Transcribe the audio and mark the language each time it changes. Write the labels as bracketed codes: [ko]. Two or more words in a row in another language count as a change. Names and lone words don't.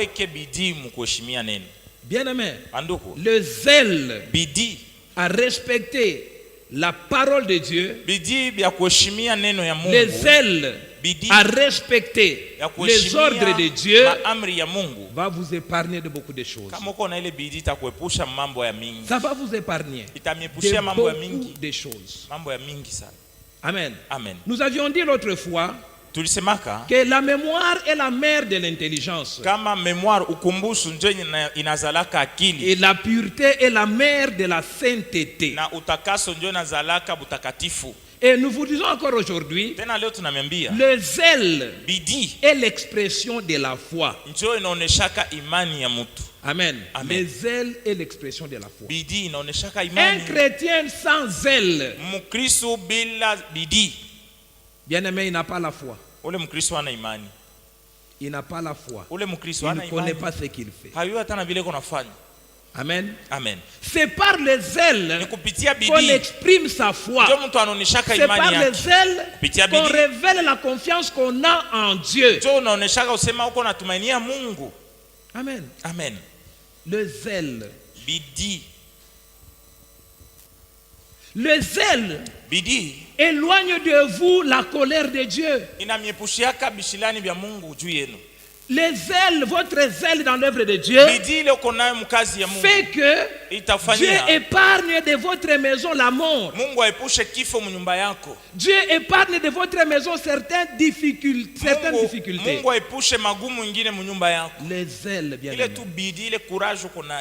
[fr] Bien aimé, le zèle à respecter la parole de Dieu, le zèle à respecter les ordres de Dieu va vous épargner de beaucoup de choses. Ça va vous épargner de beaucoup de choses. Amen. Amen. Nous avions dit l'autre fois [sw] tulisemaka [fr] que la mémoire est la mère de l'intelligence. [sw] Kama mémoire ukumbusho ndio inazalaka akili. [fr] Et la pureté est la mère de la sainteté. [sw] Na utakaso ndio inazalaka butakatifu. [fr] Et nous vous disons encore aujourd'hui, [sw] tena leo tunamwambia [fr] le zèle [sw] bidii [fr] est l'expression de la foi. [sw] Ndio inaoneshaka imani ya mtu. [fr] Amen. Amen. Le zèle est l'expression de la foi. [sw] Bidii inaoneshaka imani. [fr] Un chrétien sans zèle, [sw] Mkristo bila bidii, [fr] bien-aimé, il n'a pas la foi. [sw] ule Mkristo hana imani. [fr] Il n'a pas la foi. [sw] Ule Mkristo [fr] Il [sw] hana [fr] ne connaît [sw] imani. [fr] pas ce qu'il fait. [sw] Hayua hata na vile kunafanya. [fr] Amen. Amen. C'est par le zèle qu'on exprime sa foi. C'est par le zèle qu'on révèle la confiance qu'on a en Dieu. Amen. Amen. Le zèle. [sw] Bidii. [fr] Le zèle [sw] Bidii [fr] éloigne de vous la colère de Dieu. [sw] Inamiepushiaka bishilani vya Mungu juu yenu. [fr] Le zèle, votre zèle dans l'œuvre de Dieu fait que Dieu épargne de votre maison la mort. Dieu épargne de votre maison certaines difficultés. Le zèle, bien aimé.